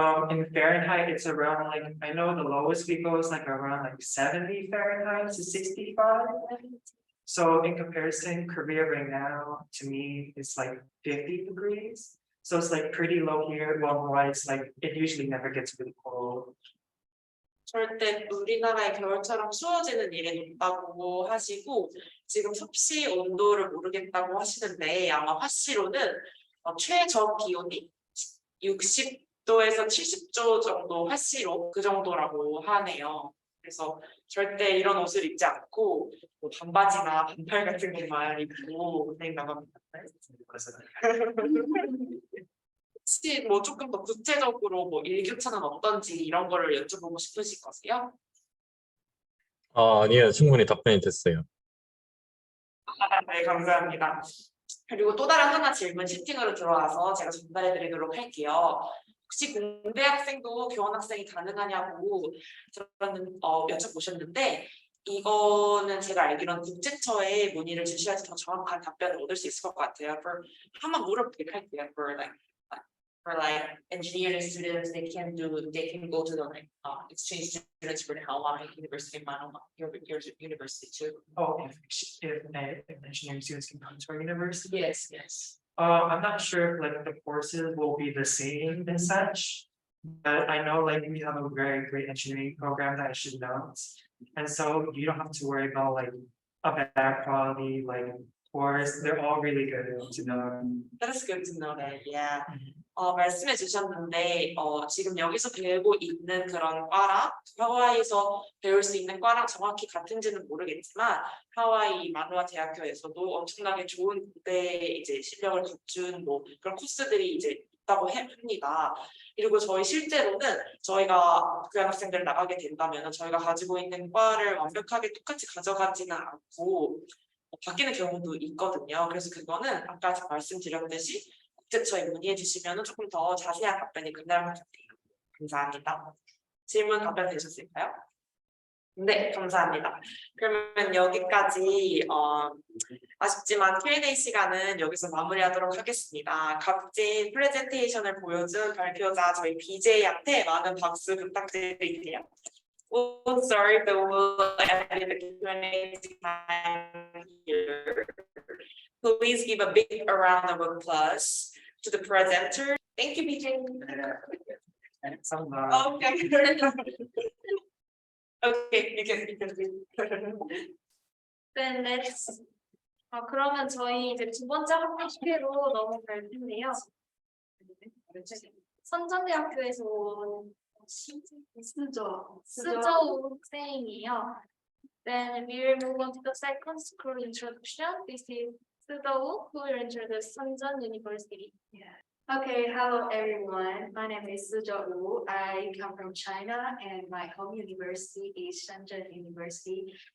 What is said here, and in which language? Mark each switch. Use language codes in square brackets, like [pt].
[en] In Fahrenheit, it's around like I know the lowest we go is like around like 70 Fahrenheit to 65. So in comparison, Korea right now to me is like 50 degrees. So it's like pretty low here. Well, why it's like it usually never gets really cold. [ko] 절대 우리나라의 겨울처럼 추워지는 일이 없다고 하시고 지금 섭씨 온도를 모르겠다고 하시는데 아마 화씨로는 최저 기온이 60도에서 70도 정도 화씨로 그 정도라고 하네요. 그래서 절대 이런 옷을 입지 않고 뭐 반바지나 반팔 같은 것만 입고 그냥 나갑니다. 혹시 뭐 조금 더 구체적으로 뭐 일교차는 어떤지 이런 거를 여쭤보고 싶으실 거세요? 아니에요. 충분히 답변이 됐어요. 네, 감사합니다. 그리고 또 다른 하나 질문 채팅으로 들어와서 제가 전달해 드리도록 할게요. 혹시 공대 학생도 교환 학생이 가능하냐고 여쭤보셨는데 이거는 제가 알기로는 국제처에 문의를 주셔야지 더 정확한 답변을 얻을 수 있을 것 같아요. 한번 물어보도록 할게요. [en] For like engineering students, they can go to the exchange students for the Hawaii University, Manoa, your university too. Oh, if engineering students can come to our university. Yes, yes. I'm not sure if like the courses will be the same and such. But I know like we have a very great engineering program that I should know. And so you don't have to worry about like a bad quality like course. They're all really good to know. That's good to know that. Yeah. [ko] 말씀해 주셨는데 지금 여기서 배우고 있는 그런 과랑 하와이에서 배울 수 있는 과랑 정확히 같은지는 모르겠지만 하와이 마누아 대학교에서도 엄청나게 좋은 고대 이제 실력을 갖춘 뭐 그런 코스들이 이제 있다고 합니다. 그리고 저희 실제로는 저희가 교환학생들 나가게 된다면 저희가 가지고 있는 과를 완벽하게 똑같이 가져가지는 않고 바뀌는 경우도 있거든요. 그래서 그거는 아까 말씀드렸듯이 국제처에 문의해 주시면 조금 더 자세한 답변이 끝날 것 같아요. 감사합니다. 질문 답변 되셨을까요? 네, 감사합니다. 그러면 여기까지 아쉽지만 Q&A 시간은 여기서 마무리하도록 하겠습니다. 값진 프레젠테이션을 보여준 발표자 저희 BJ한테 많은 박수 부탁드릴게요. [en] Oh, sorry, but we'll end the Q&A time here. Please give a big round of applause to the presenter. Thank you, BJ. Okay. Okay, you can. Then let's. [ko] 그러면 저희 이제 두 번째 학교로 넘어갈 텐데요. 선전대학교에서 온 스저 학생이에요. [en] Then we'll move on to the second school introduction. This is Sudo, who will introduce Sunjeon University. Okay, hello everyone. My name is Sujo Wu. I come from China and my home university is Shenzhen University.